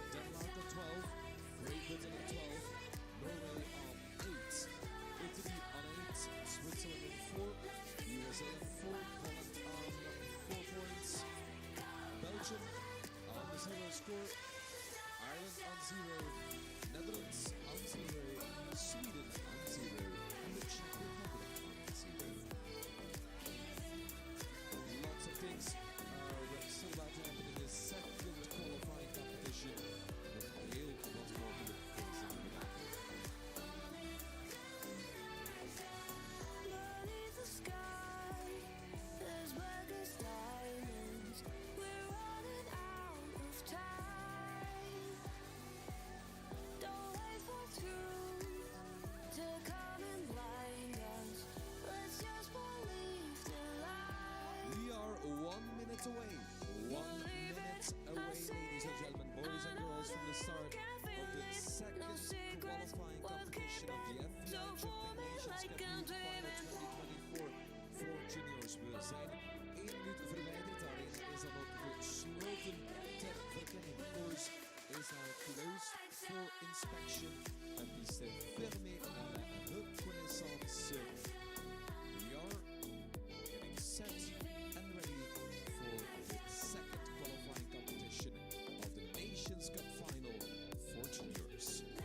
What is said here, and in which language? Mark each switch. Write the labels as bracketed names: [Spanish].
[English] Denmark on 12, Great Britain on 12, Norway on 8, Italy on 8, Switzerland on 4, USA on 4, Holland on 4 points, Belgium on the 0 score, Ireland on 0, Netherlands on 0, Sweden on 0, and the Czech Republic on 0. Lots of things are still about to happen in this second qualifying competition. [Dutch] But heel wat mogelijk is in de middag. [English] Beneath the sky, there's blackest diamonds. We're running out of time. Don't wait for truth to come and blind us. Let's just believe the lie. We are 1 minute away. 1 minute away, ladies and gentlemen, boys and girls, from the start of the second qualifying competition of the FEI German Nations Cup Youth Final 2024 [Dutch] voor juniors. We zijn 1 minuut verwijderd. De arena is dan ook gesloten ter verkenning. [English] De course is now closed for inspection. [French] La piste est fermée à la reconnaissance. [English] We are getting set and ready for the second qualifying competition of the Nations Cup Final for juniors.